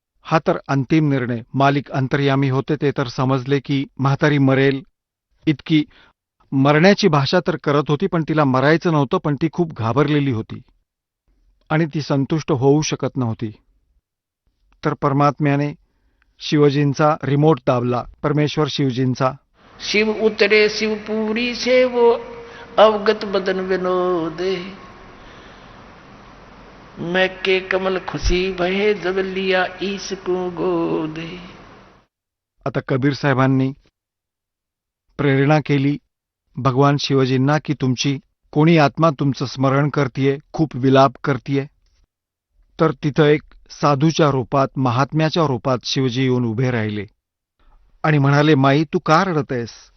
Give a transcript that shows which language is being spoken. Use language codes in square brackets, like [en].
[mr] हा तर अंतिम निर्णय. मालिक अंतर्यामी होते, ते तर समजले की म्हातारी मरेल. इतकी मरण्याची भाषा तर करत होती, पण तिला मरायचं नव्हतं, पण ती खूप घाबरलेली होती आणि ती संतुष्ट होऊ शकत नव्हती. तर परमात्म्याने शिवजींचा रिमोट दाबला, परमेश्वर शिवजींचा. [hi] शिव उतरे शिवपुरी से वो अवगत बदन विनोदे, मैं के कमल खुशी भये जब लिया ईश को गोदे. [mr] आता कबीर साहेबांनी प्रेरणा केली भगवान शिवजींना की तुमची कोणी आत्मा तुमचं स्मरण करतीये, खूप विलाप करतीये. तर तिथं एक साधूच्या रूपात, महात्म्याच्या रूपात शिवजी येऊन उभे राहिले आणि म्हणाले, माई तू का रडतेस?